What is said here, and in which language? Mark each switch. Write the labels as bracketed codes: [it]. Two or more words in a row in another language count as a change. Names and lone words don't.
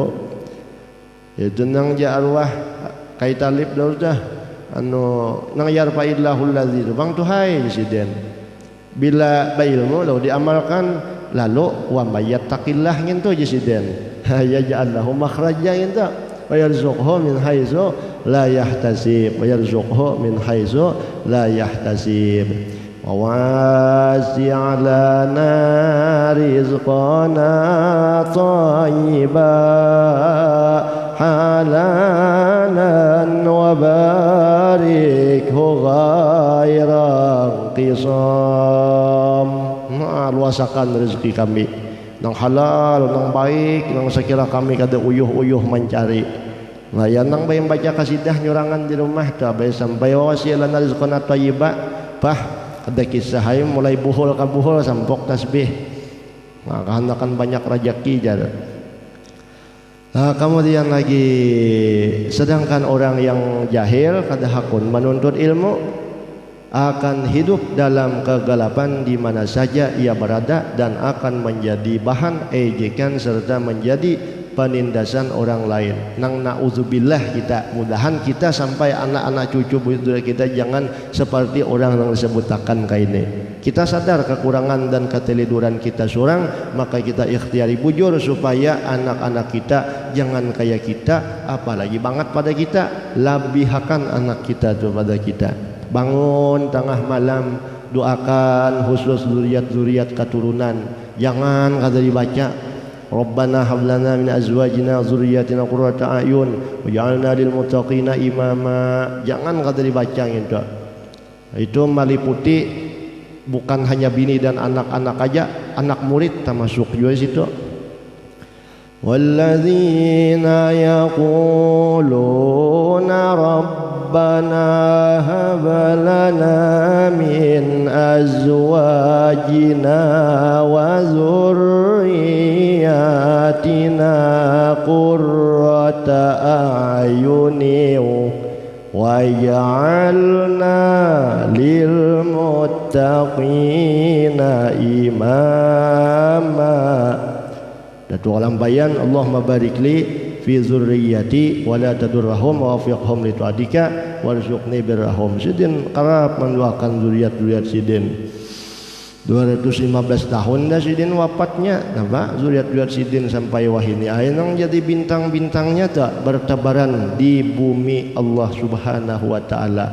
[bjn] Itu nang ja arwah kai talib dah nang [ar] يرفع الله الذين [bjn] bang tuhai siden. Bila ilmu lalu diamalkan lalu [ar] ومن يتق الله [bjn] ngintu siden. [ar] يجعل له مخرجا ngintu. ويرزقه من حيث لا يحتسب ويرزقه من حيث لا يحتسب ووسع لنا رزقنا طيبا حلالا وبارك غير قسم. [bjn] Luasakan rezeki kami nang halal, nang baik, nang sekira kami kada uyuh-uyuh mencari. Nah yang nang bayang baca kasidah nyurangan di rumah tu abay sampai [ar] وسع لنا رزقنا طيبا [bjn] pah kada kisah hay mulai buhul ka buhul sampok tasbih. Maka hendakan banyak rezeki jar. Nah, kemudian lagi sedangkan orang yang jahil kada hakun menuntut ilmu akan hidup dalam kegelapan di mana saja ia berada dan akan menjadi bahan ejekan serta menjadi penindasan orang lain. Nang na'udzubillah kita, mudahan kita sampai anak-anak cucu budaya kita jangan seperti orang yang disebutakan kayak ini. Kita sadar kekurangan dan keteliduran kita seorang, maka kita ikhtiari bujur supaya anak-anak kita jangan kayak kita, apalagi banget pada kita, labihakan anak kita tuh pada kita. Bangun tengah malam doakan khusus zuriat keturunan, jangan kada dibaca [ar] ربنا هب لنا من أزواجنا ذرياتنا قرة أعين واجعلنا للمتقين إماما, [bjn] jangan kada dibaca gitu. Itu meliputi bukan hanya bini dan anak-anak aja, anak murid termasuk juga situ. [ar] والذين يقولون ربنا هب لنا من أزواجنا وذرياتنا قرة أعين واجعلنا للمتقين إماما. Datu alam bayan اللهم بارك لي في ذريتي ولا تضرهم ووفقهم لطاعتك وارزقني برهم. [bjn] Sidin qarab mendoakan zuriat-zuriat sidin. 215 tahun dah Sidin wafatnya. Nampak zuriat-zuriat Sidin sampai wahini ayeuna jadi bintang-bintangnya tak bertebaran di bumi [ar] الله سبحانه وتعالى.